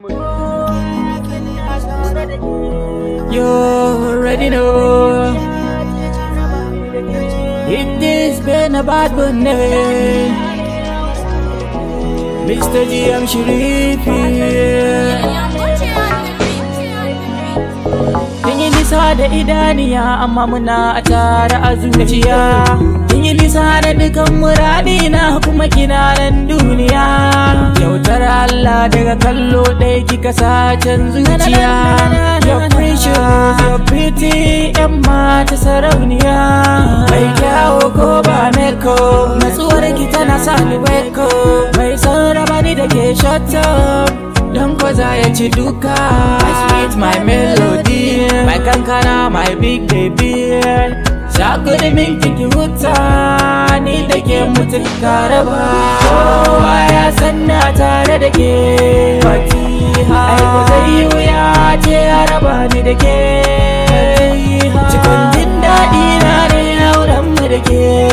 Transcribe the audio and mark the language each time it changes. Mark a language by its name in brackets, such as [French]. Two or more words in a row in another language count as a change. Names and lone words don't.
[English] You already know. It has been a bad one day. Mister G M Sharif here. [Hausa] Kin yi nisa da idaniya, amma muna a tare a zuciya. Kin yi nisa da dukan muradina, kuma kina nan duniya. Kyautar Allah daga kallo ɗaya kika sa can zuciya. [English] Your precious, your pretty, [Hausa] yan mata sarauniya. Mai kyawu ko ba meko, natsuwar ki tana sa ni weko. Mai son raba ni da ke [English] shut up, [Hausa] don ko za ya ci duka. [English] My sweet, my melody, my kankana, my big baby. [Hausa] Za ku da min kiki huta, ni da ke mutu ka raba. Kowa ya san na tare da ke. Fatiha, ai ko zai yi wuya ce ya raba ni da ke. Fatiha, cikin jin daɗi na ne auren mu da ke.